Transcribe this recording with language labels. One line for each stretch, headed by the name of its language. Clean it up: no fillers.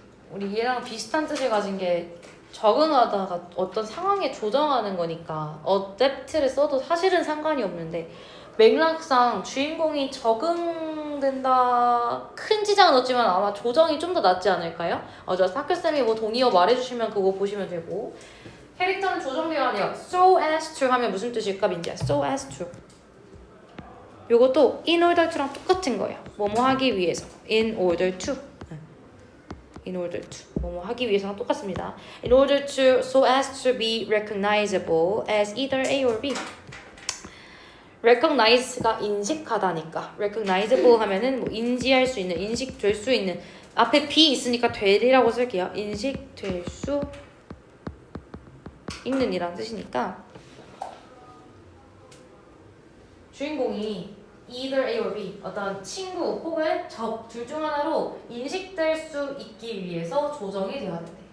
Korean: 우리 얘랑 비슷한 뜻을 가진 게 적응하다가 어떤 상황에 조정하는 거니까 adapt를 써도 사실은 상관이 없는데 맥락상 주인공이 적응된다 큰 지장은 없지만 아마 조정이 좀 더 낫지 않을까요? 저 학교쌤이 뭐 동의어 말해주시면 그거 보시면 되고 캐릭터는 조정되어야 돼요. so as to 하면 무슨 뜻일까 민지야? so as to 요것도 in order to랑 똑같은 거예요. 뭐뭐 하기 위해서 in order to in order to 뭐뭐 하기 위해서랑 똑같습니다.
English: In order to so as to be recognizable as either A or B.
Korean: recognize가 인식하다니까 recognizable 하면은 뭐 인지할 수 있는, 인식될 수 있는 앞에 be 있으니까 될이라고 쓸게요. 인식될 수 있는 이란 뜻이니까 주인공이
English: either A or B
Korean: 어떤 친구 혹은 적 둘 중 하나로 인식될 수 있기 위해서 조정이 되어야 된대.